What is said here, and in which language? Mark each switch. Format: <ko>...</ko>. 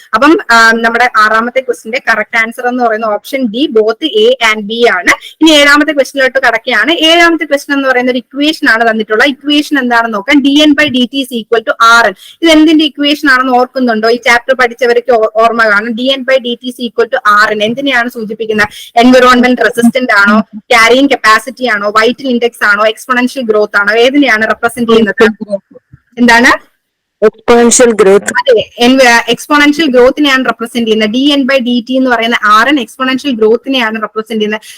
<ml>അപ്പം നമ്മുടെ ആറാമത്തെ ക്വസ്റ്റിന്റെ കറക്റ്റ് ആൻസർ എന്ന് പറയുന്നത് option D, both A and B ആണ്. ഇനി ഏഴാമത്തെ ക്വസ്റ്റിലോട്ട് കടക്കുകയാണ്. ഏഴാമത്തെ ക്വസ്റ്റൻ എന്ന് പറയുന്ന ഒരു ഇക്വേഷൻ ആണ് തന്നിട്ടുള്ള. ഇക്വേഷൻ എന്താണെന്ന് നോക്കാം.</ml> <en>dN/dt is equal to RN.</en> <ml>ഇത് എന്തിന്റെ ഇക്വേഷൻ ആണെന്ന് ഓർക്കുന്നുണ്ടോ? ഈ ചാപ്റ്റർ പഠിച്ചവർക്ക് ഓർമ്മ കാണും.</ml> <en>dN/dt is equal to RN</en> <ml>എന്തിനെയാണ് സൂചിപ്പിക്കുന്നത്? എൻവിറോൺമെന്റ് റെസിസ്റ്റന്റ് ആണോ, ക്യാരിയിങ് കപ്പാസിറ്റി ആണോ, വൈറ്റൽ ഇൻഡെക്സ് ആണോ, എക്സ്പോണൻഷ്യൽ ഗ്രോത്ത് ആണോ? ഏതിനെയാണ് റെപ്രസെന്റ് ചെയ്യുന്നത്? എന്താണ്? Exponential growth. അതെ, എക്സ്പോണൻഷ്യൽ ഗ്രോത്തിനെയാണ് റെപ്രസെന്റ് ചെയ്യുന്നത്. dN/dt എന്ന് പറയുന്ന RN എക്സ്പോണൻഷ്യൽ ഗ്രോത്തിനെയാണ് റെപ്രസെന്റ് ചെയ്യുന്നത്.</ml>